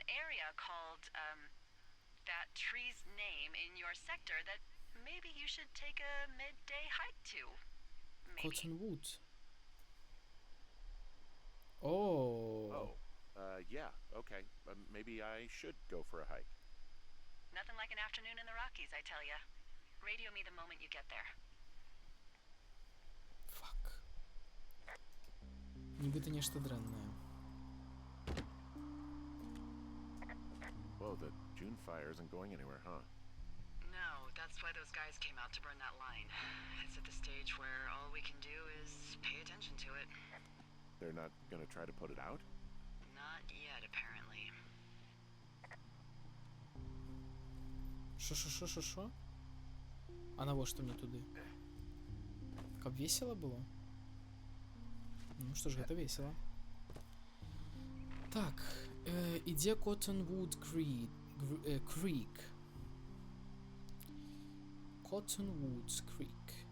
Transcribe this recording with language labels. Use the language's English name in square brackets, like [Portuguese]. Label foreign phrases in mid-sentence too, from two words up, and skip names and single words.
[English] an area called that tree's name in your sector that maybe you should take a midday hike to. Maybe. Cottonwood. Oh. oh, yeah, okay. Maybe I should go for a hike. Nothing like an afternoon in the Rockies, I tell ya. Radio me the moment you get there. [Belarusian] Фак. Нібыта нешта дрэннае. [English] Whoa, the June fire isn't going anywhere, huh? No, that's why those guys came out to burn that line. It's at the stage where all we can do is pay attention to it. They're not gonna try to put it out? Not yet, apparently. [Belarusian] Шо? А навошта мне туды? Каб весела было? Ну што ж, гэта весела. Так, ідзе Cottonwood Creek. Cottonwood Creek.